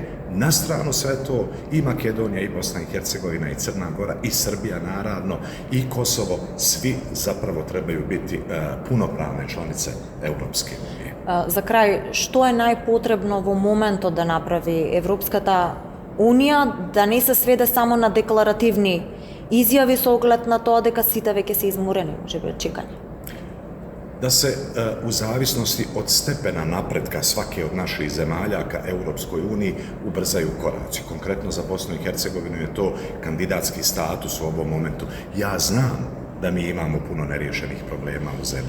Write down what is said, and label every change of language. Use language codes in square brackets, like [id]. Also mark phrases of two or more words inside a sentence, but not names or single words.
[bs] Na stranu sve to i Makedonija, i Bosna i Hercegovina, i Crna Gora, i Srbija naravno, i Kosovo, svi zapravo trebaju biti punopravne članice Europske unije. [mk] За крај, што е најпотребно в моменту да направи Европска та унија, да не се сведе само на декларативни изјави с оглед на то, дека сите веќе се изморени, може би, од чекање? [bs] Da se u zavisnosti od stepena napretka svake od naših zemalja ka Europskoj uniji ubrzaju koraci. Konkretno za Bosnu i Hercegovinu je to kandidatski status u ovom momentu. Ja znam da mi imamo puno neriješenih problema u zemlji.